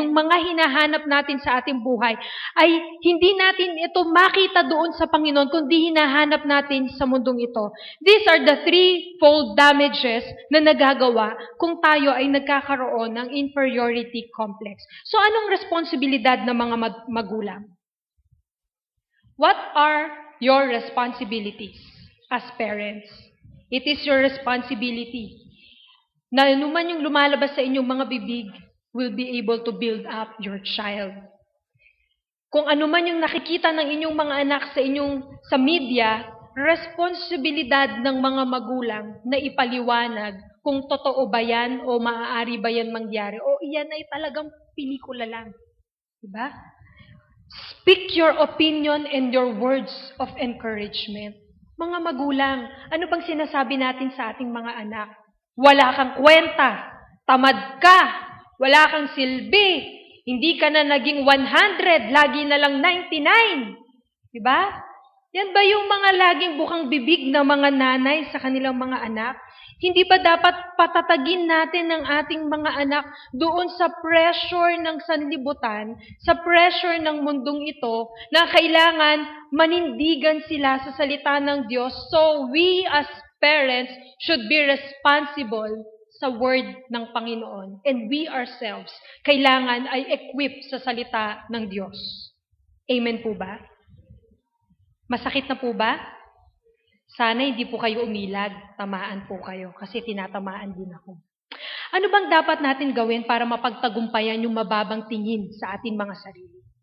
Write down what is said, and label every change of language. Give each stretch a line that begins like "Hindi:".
Filipino: Yung mga hinahanap natin sa ating buhay ay hindi natin ito makita doon sa Panginoon kundi hinahanap natin sa mundong ito.
English: These are the threefold damages
Filipino: na nagagawa kung tayo ay nagkakaroon ng inferiority complex. So anong responsibilidad ng mga magulang?
English: What are your responsibilities as parents? It is your responsibility
Filipino: na anuman yung lumalabas sa inyong mga bibig
English: will be able to build up your child.
Filipino: Kung anuman yung nakikita ng inyong mga anak sa media, responsibilidad ng mga magulang na ipaliwanag kung totoo ba yan o maaari ba yan mangyari o iyan ay talagang pelikula lang. Diba?
English: Speak your opinion and your words of encouragement.
Filipino: Mga magulang, ano bang sinasabi natin sa ating mga anak? Wala kang kwenta, tamad ka, wala kang silbi, hindi ka na naging 100, lagi na lang 99. Diba? Yan ba yung mga laging bukang bibig na mga nanay sa kanilang mga anak? Hindi ba dapat patatagin natin ang ating mga anak doon sa pressure ng sanlibutan, sa pressure ng mundong ito, na kailangan manindigan sila sa salita ng Diyos?
English: So we as parents should be responsible sa word ng Panginoon. And we ourselves,
Filipino: kailangan ay equip sa salita ng Diyos. Amen po ba? Masakit na po ba? Sana hindi po kayo umilag, tamaan po kayo kasi tinatamaan din ako. Ano bang dapat natin gawin para mapagtagumpayan yung mababang tingin sa ating mga sarili?